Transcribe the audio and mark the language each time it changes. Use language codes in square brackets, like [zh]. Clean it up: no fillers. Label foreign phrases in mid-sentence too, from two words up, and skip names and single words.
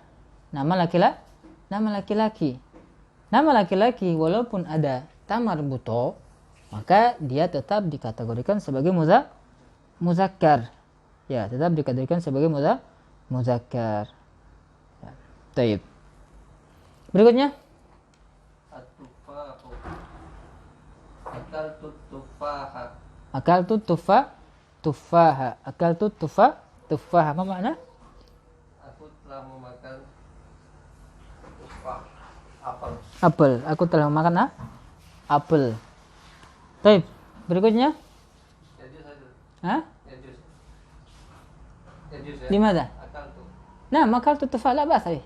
[id] Nama laki-laki. Nama laki-laki walaupun ada tamar buto, maka dia tetap dikategorikan sebagai muzakkar. Ya, tetap dikategorikan sebagai muzakkar. Ya. Taib. Berikutnya. [ar] التفاح. أكلت تفاحًا. أكلت تفاحًا. [id] Apa makna? Aku telah memakan tufah. Apel. Aku telah memakan apel. Baik. Berikutnya. Hah? Ya. Di mana? Akaltu. [ar] Nah, ما أكلت تفاح لا بأس به.